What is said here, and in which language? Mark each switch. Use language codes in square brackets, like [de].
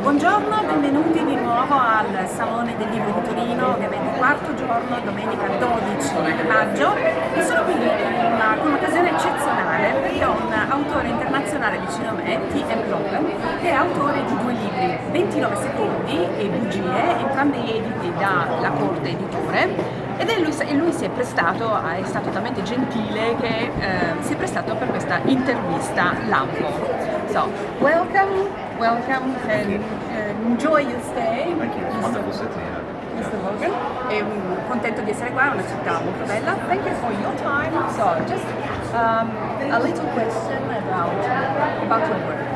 [it] Buongiorno, benvenuti di nuovo al Salone del Libro di Torino, ovviamente quarto giorno, domenica 12 maggio, e sono qui con un'occasione eccezionale perché ho un autore internazionale vicino a me, T.M.Logan, che è autore di 2 libri, 29 secondi e Bugie, entrambi editi dalla Corte Editore. E lui si è prestato, è stato talmente gentile che si è prestato per questa intervista lampo. [en] So, welcome, and enjoy your stay. Thank you. Wonderful city. Mr. [it] Logan, contento di essere qua, è una città molto bella. [en] Thank you for your time. So, just a little question about your work.